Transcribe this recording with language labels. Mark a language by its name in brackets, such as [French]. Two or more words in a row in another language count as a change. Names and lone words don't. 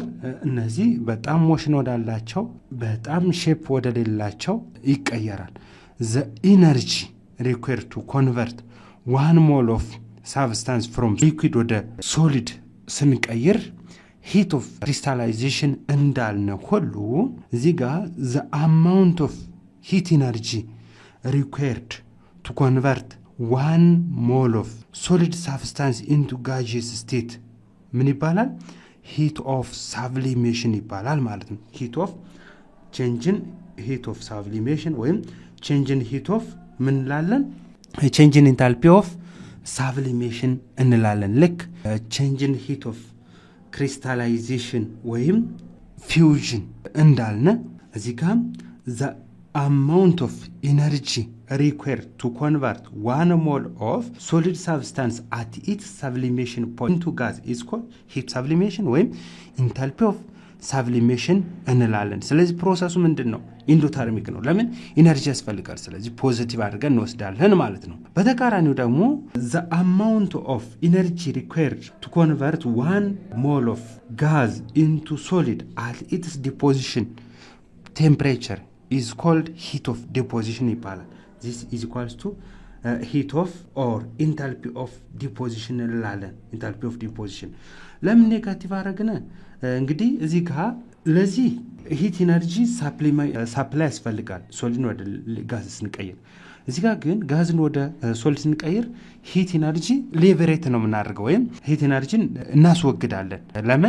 [Amharic] እነዚህ በጣም ሞሽን ወዳላቸው በጣም ሼፕ ወደሌላቸው ይቀየራል። [English] the energy required to convert 1 mole of substance from liquid [Amharic] ወደ ሶሊድ ስንቀይር [English] heat of crystallization [Amharic] እንዳልነ ሁሉ እዚህ ጋር [English] the amount of heat energy required to convert 1 mole of solid substance into gaseous state [Amharic] ምን ይባላል? [English] heat of sublimation [Amharic] ይባላል ማለት ነው። [English] heat of sublimation ወይም change in heat of [Amharic] ምን እንላለን? [English] change in enthalpy of sublimation እንላለን። ልክ change in heat of crystallization ወይም fusion [Amharic] እንዳልነ እዚህ ጋር [English] amount of energy required to convert 1 mole of solid substance at its sublimation point into gas is called heat sublimation ወይም enthalpy of sublimation [Amharic] እንላለን። ስለዚህ ፕሮሰሱ ምንድን ነው? ኢንዶተርሚክ ነው። ለምን? ኢነርጂ ያስፈልጋል። ስለዚህ ፖዚቲቭ አድርገን እንወስዳለን ማለት ነው። በተቃራኒው ደግሞ [English] the amount of energy required to convert 1 mole of gas into solid at its deposition temperature is called heat of deposition ይባላል። this is equals to heat of or enthalpy of deposition እንላለን። enthalpy of deposition [Amharic] ለምን ኔጋቲቭ አረግነ? እንግዲህ እዚህ ጋር ለዚህ [English] heat energy supply [Amharic] ያስፈልጋል ሶሊድን ወደ ጋዝ ስንቀይር። እዚህ ጋር ግን ጋዝን ወደ ሶሊድ ስንቀይር [English] heat energy liberate [Amharic] ነው የምናደርገው ወይም [English] heat energy [Amharic] እናስወግዳለን። ለምን?